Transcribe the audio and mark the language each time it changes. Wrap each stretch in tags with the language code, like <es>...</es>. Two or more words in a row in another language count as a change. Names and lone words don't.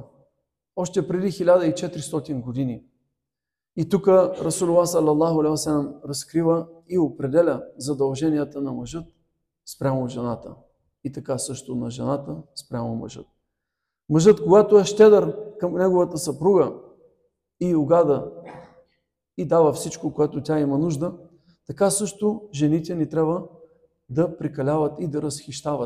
<bg>Още преди 1400 години. И тук</bg> <ar>رسول الله صلى الله عليه وسلم</ar> <bg>разкрива и определя задълженията на мъжът спрямо жената. И така също на жената спрямо мъжът. Мъжът, когато е щедър към неговата съпруга и угада и дава всичко, което тя има нужда, така също жените ни трябва да прекаляват и да разхищават.</bg>